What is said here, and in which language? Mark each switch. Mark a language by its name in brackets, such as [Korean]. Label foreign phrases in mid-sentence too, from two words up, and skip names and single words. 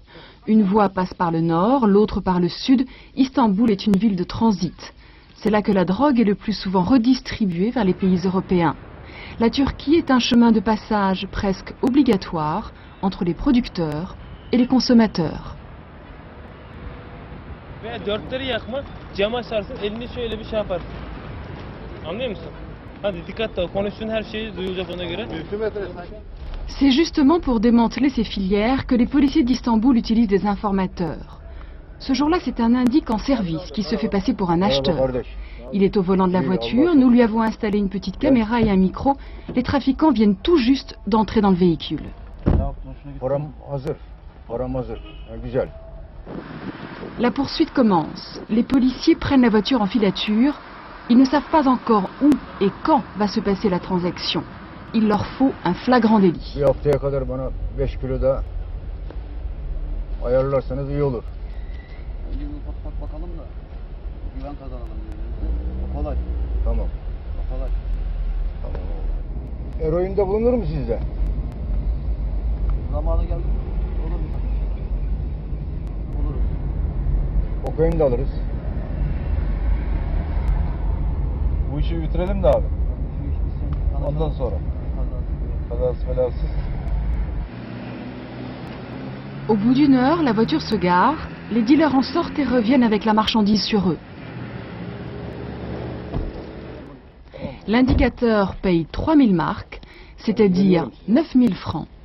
[French] Une voie passe par le nord, l'autre par le sud. Istanbul est une ville de transit. C'est là que la drogue est le plus souvent redistribuée vers les pays européens. La Turquie est un chemin de passage presque obligatoire entre les producteurs et les consommateurs. [Turkish] Veya dörtleri yakma, cam açarsın, elini şöyle bir şey yaparsın. Anlıyor musun? Hadi dikkatli ol, konuştuğun her şeyi duyulacak ona göre. [French] C'est justement pour démanteler ces filières que les policiers d'Istanbul utilisent des informateurs. Ce jour-là, c'est un indique en service qui se fait passer pour un acheteur. Il est au volant de la voiture, nous lui avons installé une petite caméra et un micro. Les trafiquants viennent tout juste d'entrer dans le véhicule. La poursuite commence. Les policiers prennent la voiture en filature. Ils ne savent pas encore où et quand va se passer la transaction. Il leur faut un flagrant délit. [Turkish] Bir haftaya kadar bana 5 kilo da ayarlarsanız iyi olur. Önce bir bakalım da güven kazanalım. Kolay. Tamam. Kolay. Tamam. Eroin de bulunur mu sizde? Zamanı geldi. Olur mu? Olur. Kokain de alırız. Bu işi bitirelim de abi. Ondan sonra. Kazasız belasız. [French] Au bout d'une heure, la voiture se gare. Les dealers en sortent et reviennent avec la marchandise sur eux. L'indicateur paye 3000 marks, c'est-à-dire 9000 francs.